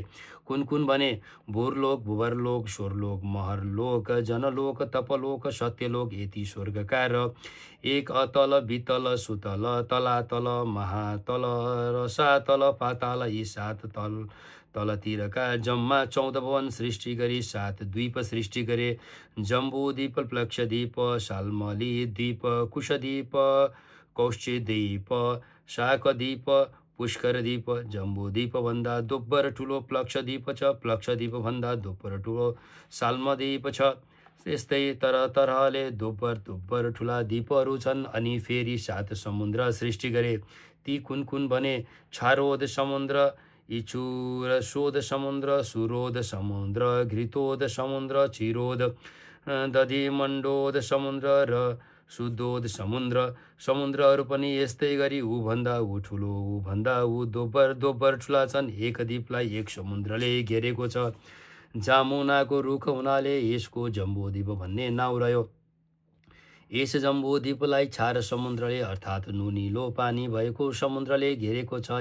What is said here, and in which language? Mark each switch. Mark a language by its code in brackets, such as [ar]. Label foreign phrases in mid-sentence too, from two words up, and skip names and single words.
[ne] कुन भने, भूरलोक, भुवरलोक, स्वरलोक, महरलोक, जनलोक, तपलोक, सत्यलोक, यति स्वर्गका र 1 अतल, वितल, सुतल, तलातल, महातल, रसातल, पाताल, यी 7 तलतिरका जम्मा 14 भवन सृष्टि गरी 7 द्वीप सृष्टि गरे। जम्बूद्वीप, प्लक्षद्वीप, शाल्मली द्वीप, कुशद्वीप, कौशिकद्वीप, शाकद्वीप, पुष्करद्वीप। जम्बूद्वीप भन्दा दोब्बर ठुलो प्लक्षद्वीप छ, प्लक्षद्वीप भन्दा दोब्बर ठुलो शाल्मद्वीप छ। त्यस्तै तरहले दोब्बर ठुला द्वीपहरू छन्। अनि फेरि 7 समुद्र सृष्टि गरे। ती कुन भने, क्षारोद समुद्र, इचुरशोध समुद्र, सुरोध समुद्र, घृतोद समुद्र, क्षीरोद, दधिमण्डोद समुद्र र शुद्धोद समुद्र। समुद्रहरू पनि यस्तै गरी ऊभन्दा ऊ ठुलो, ऊभन्दा ऊ दोब्बर ठुला छन्। एक द्वीपलाई 1 समुद्रले घेरेको छ। जामुनाको रुख हुनाले यसको जम्बूद्वीप भन्ने नाउँ रह्यो। यस जम्बूद्वीपलाई क्षार समुद्रले अर्थात् नुनिलो पानी भएको समुद्रले घेरेको छ।